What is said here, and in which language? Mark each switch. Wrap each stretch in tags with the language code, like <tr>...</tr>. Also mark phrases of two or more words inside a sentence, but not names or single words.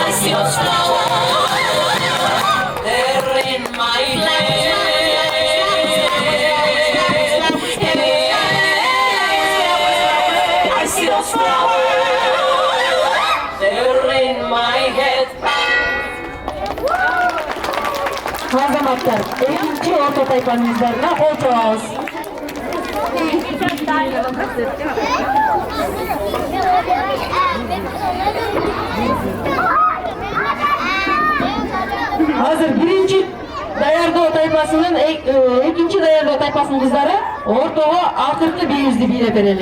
<en>I see those flowers. They're in my hair. I see those flowers. They're in my head.</en> <ky>Азаматтар, экинчи орто тайпанын издарына кол чабабыз. Азыр биринчи даярдоо тайпасынын экинчи даярдоо тайпасынын кыздары ортого акыркы бийибизди бийлеп берели.</ky>